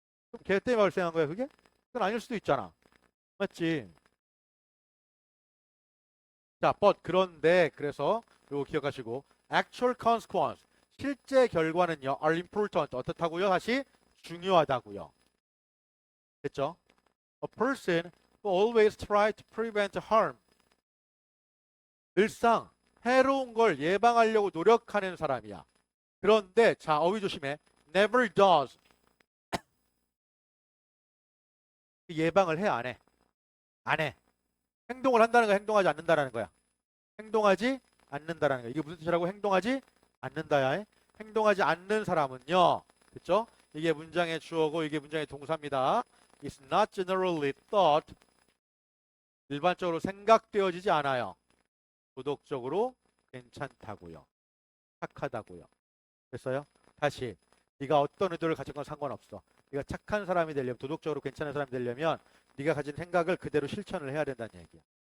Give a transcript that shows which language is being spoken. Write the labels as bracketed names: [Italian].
[Korean] 그럼 걔 때문에 발생한 거야 그게? 그건 아닐 수도 있잖아. 맞지? 자, but 그런데 그래서 이거 기억하시고 actual consequence 실제 결과는요 [English] are important [Korean] 어떻다고요? 다시 중요하다고요. 됐죠? [English] A person who always try to prevent harm [Korean] 늘상 해로운 걸 예방하려고 노력하는 사람이야. 그런데 자 어휘 조심해. [English] never does [Korean] 예방을 해 안 해? 안 해. 행동을 한다는 거 행동하지 않는다라는 거야. 행동하지 않는다라는 거야. 이게 무슨 뜻이라고? 행동하지 않는다야. 행동하지 않는 사람은요. 그렇죠? 이게 문장의 주어고 이게 문장의 동사입니다. [English] It's not generally thought. [Korean] 일반적으로 생각되어지지 않아요. 도덕적으로 괜찮다고요. 착하다고요. 됐어요? 다시 네가 어떤 의도를 가진 건 상관없어. 네가 착한 사람이 되려면 도덕적으로 괜찮은 사람이 되려면 네가 가진 생각을 그대로 실천을 해야 된다는 얘기야.